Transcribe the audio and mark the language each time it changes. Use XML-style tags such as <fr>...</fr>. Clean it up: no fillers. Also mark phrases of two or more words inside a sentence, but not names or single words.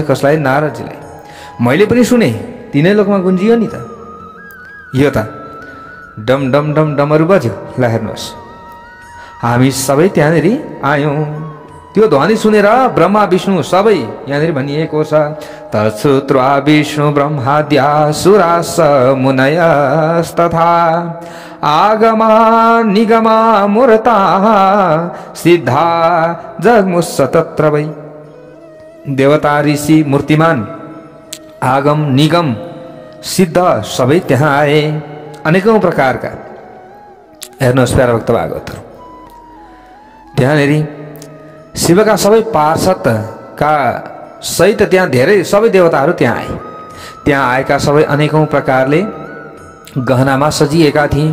<ne>कसलाई? नारदजीलाई। मैले पनि सुने, तीनै लोकमा गुन्जियो नि त। यो त डम डम डम डमरू बज्यो। ल हेर्नुहोस्, हामी सबै त्यहाँनिर आयौँ। त्यो ध्वनि सुनेर ब्रह्मा विष्णु सबै यहाँनिर भनिएको छ,</ne> <sa>तत्श्रुत्वा विष्णु ब्रह्माद्या सुरास मुनयस्तथा आगमा निगमा मूर्ता सिद्धा जगमुस्स तत्र वै।</sa> <ne>देवता ऋषि मूर्तिमान आगम निगम सिद्ध सबै त्यहाँ आए, अनेकौं प्रकारका। हेर्नुहोस् प्यारा भक्त भागवतहरू, त्यहाँनिर शिवका सबै पार्षदका सहित त्यहाँ धेरै सबै देवताहरू त्यहाँ आए। त्यहाँ आएका सबै अनेकौं प्रकारले गहनामा सजिएका थिए।</ne>